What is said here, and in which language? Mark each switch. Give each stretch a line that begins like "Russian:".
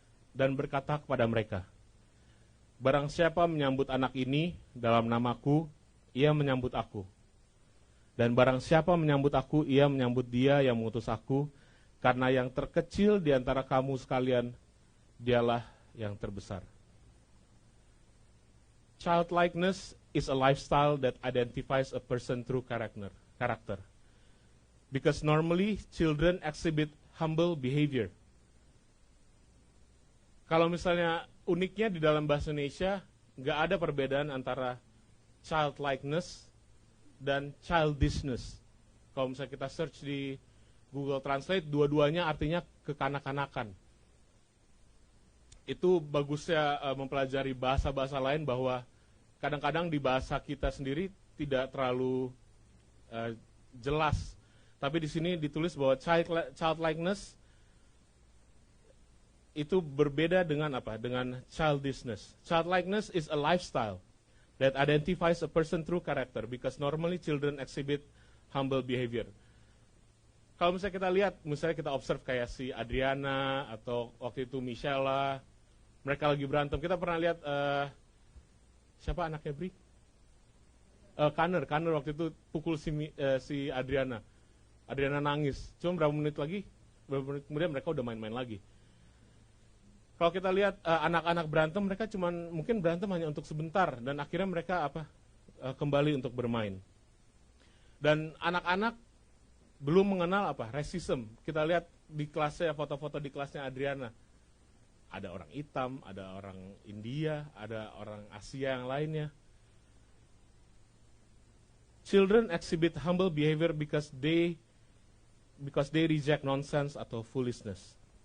Indonesian: Dan berkata kepada mereka, barang siapa menyambut anak ini dalam namaku, ia menyambut aku. Dan barang siapa menyambut aku, ia menyambut dia yang mengutus aku. Karena yang terkecil di antara kamu sekalian, dialah yang terbesar.
English: Childlikeness is a lifestyle that identifies a person through character. Because normally children exhibit humble behavior.
Indonesian: Kalau misalnya uniknya di dalam bahasa Indonesia, nggak ada perbedaan antara childlikeness dan childishness. Kalau misalnya kita search di Google Translate, dua-duanya artinya kekanak-kanakan. Itu bagusnya mempelajari bahasa-bahasa lain bahwa kadang-kadang di bahasa kita sendiri tidak terlalu jelas. Tapi di sini ditulis bahwa childlikeness itu berbeda dengan apa? Dengan childishness.
English: Childlikeness is a lifestyle that identifies a person through character because normally children exhibit humble behavior.
Indonesian: Kalau misalnya kita lihat, misalnya kita observe kayak si Adriana atau waktu itu Michelle, mereka lagi berantem. Kita pernah lihat siapa anaknya Bri? Kanner waktu itu pukul si Adriana. Adriana nangis. Cuma beberapa menit kemudian mereka udah main-main lagi. Kalau kita lihat anak-anak berantem, mereka mungkin berantem hanya untuk sebentar dan akhirnya mereka kembali untuk bermain. Dan anak-anak belum mengenal apa? Racism. Kita lihat di kelasnya, foto-foto di kelasnya Adriana. Ada orang hitam, ada orang India, ada orang Asia yang lainnya.
English: Children exhibit humble behavior because they reject nonsense atau foolishness.